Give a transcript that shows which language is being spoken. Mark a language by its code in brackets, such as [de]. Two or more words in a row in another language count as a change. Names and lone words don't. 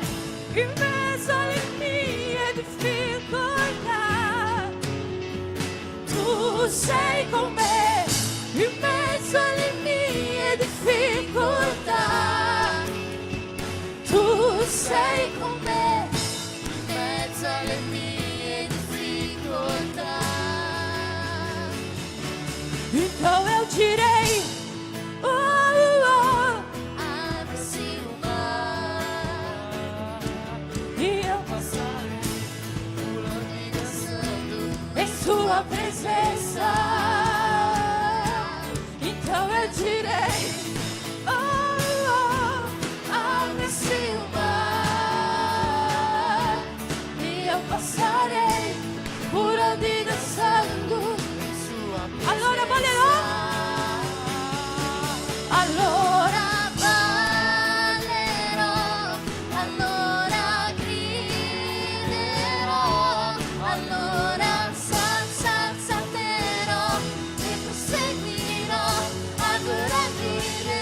[it] In mezzo alle mie difficoltà tu sei con me. In mezzo alle mie difficoltà tu sei con me. In mezzo alle mie difficoltà. [pt] Então eu direi, oh, oh, abre-se o mar e eu passarei por onde dançando em sua presença. Então eu direi, oh, oh, abre-se o mar e eu passarei por onde dançando em sua presença. [it] Allora ballerò, allora ballerò, allora griderò, allora salterò e proseguirò ad ora dire.